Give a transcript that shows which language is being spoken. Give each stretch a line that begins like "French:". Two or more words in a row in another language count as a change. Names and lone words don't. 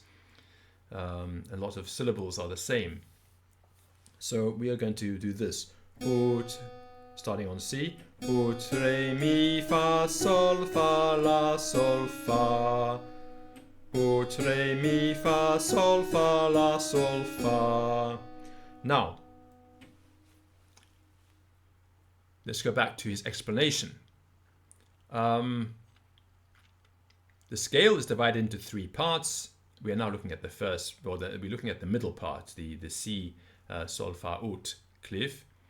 English: A lot of syllables are the same. So we are going to do this. Ut, starting on C. Ut, re, mi, fa, sol, fa, la, sol, fa. Ut, re, mi, fa, sol, fa, la, sol, fa. Now, let's go back to his explanation. The scale is divided into 3 parts. We are now looking at the first, or we're looking at the middle part, the C, sol, fa, ut clef.